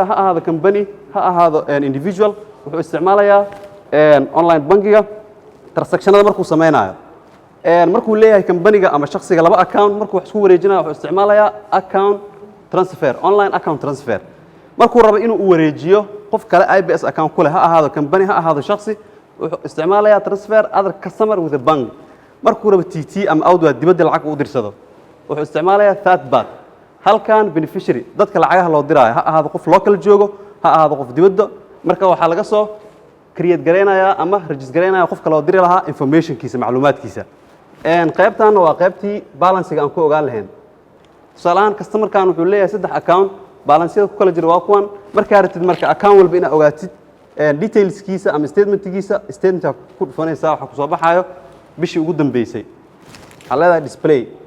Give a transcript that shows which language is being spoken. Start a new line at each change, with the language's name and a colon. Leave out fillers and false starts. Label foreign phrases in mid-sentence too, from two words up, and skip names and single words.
Somali: ha ahaado company ha ahaado individual wuxuu isticmaalayaa online bankiga transaction-ada markuu sameynayo markuu leeyahay company-ga ama shakhsiga laba account markuu wax isku wareejinayo wuxuu isticmaalayaa
English: account transfer online account transfer
Somali: markuu rabo inuu u wareejiyo qof kale IBS account ku leh ha ahaado company ha ahaado shakhsi wuxuu isticmaalayaa
English: transfer other customer with a bank
Somali: markuu rabo TT ama outward dibadda lacag u dirsado wuxuu isticmaalayaa
English: third party
Somali: halkan beneficiary dadka lacagaha loo diraayo ha ahaado qof local joogo ha ahaado qof dibadda marka waxaa laga soo create gareynayaa ama register gareynayaa qofka loo diri lahaa information-kiisa macluumaadkiisa qaybtan waa qaybtii balance-ga aan ku ogaan lahayn tusaalahaan customer-kan wuxuu leeyahay 3
English: account balance-yada
Somali: ku kala jira waa kuwan markaa rabtid marka account walba inaad ogaatid detailskiisa ama statementka ku dhufanaysaa waxa ku soo baxayo bishii ugu dambeysay waxaa leedahay display